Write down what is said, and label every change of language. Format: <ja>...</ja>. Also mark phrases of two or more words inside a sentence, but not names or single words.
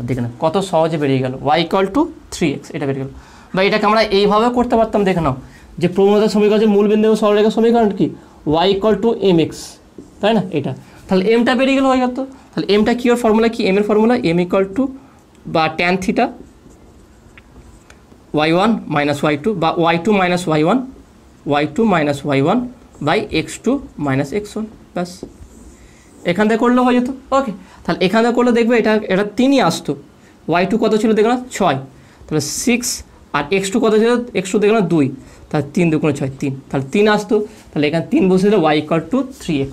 <bn>দেখে নাও কত সহজে বেরিয়ে গেল, y = 3x, এটা বেরিয়ে গেল। বা এটাকে আমরা এইভাবে করতে পারতাম, দেখে নাও যে প্রবণতার সমীকরণ, যে মূল বিন্দু এবং সরলরেখার সমীকরণ কি y = mx, তাই না, এটা। তাহলে এমটা বেরিয়ে গেল, হয়ে গেল। তাহলে এমটা কি, ওর ফর্মুলা কি, এম এর ফর্মুলা m = বা tan θ y1 - y2 বা y2 - y1, y2 - y1 বাই x2 - x1, ব্যাস। এখান থেকে করলে হয়ে যেত। ওকে, তাহলে এখান থেকে করলে দেখবে এটা 3ই আসতো। y2 কত ছিল দেখো না 6, তাহলে 6, আর x2 কত ছিল, x2 দেখো না 2, তাহলে 3 × 2 = 6, 3, তাহলে 3 আসতো। তাহলে এখানে 3 বসে দিলে y = 3x।</bn>